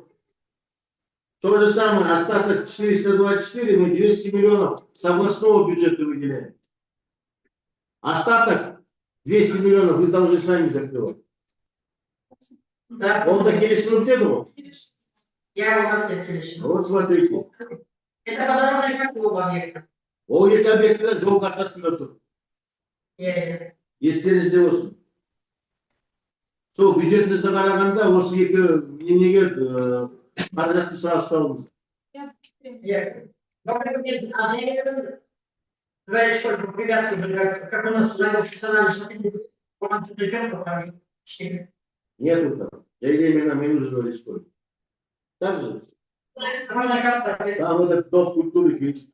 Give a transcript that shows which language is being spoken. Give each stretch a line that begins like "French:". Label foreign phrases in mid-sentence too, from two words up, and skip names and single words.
Russian: То же самое, остаток 424, мы 200 миллионов с областного бюджета выделяем. Остаток 200 миллионов вы должны сами закрывать. Он так решил, где был? Я его решил. Вот смотрите. Это подорожный какого объекта? О, это объект
Kazakh: жол картасында. Естеріңізде болсын. Сол бюджетімізді қарағанда осы екі неге қаражатты салыңыз.
Russian: Дворец школьников привязку уже, как у нас Нету там. Я именно мне нужен дворец школьников. Так же? Там вот дом культуры, видите?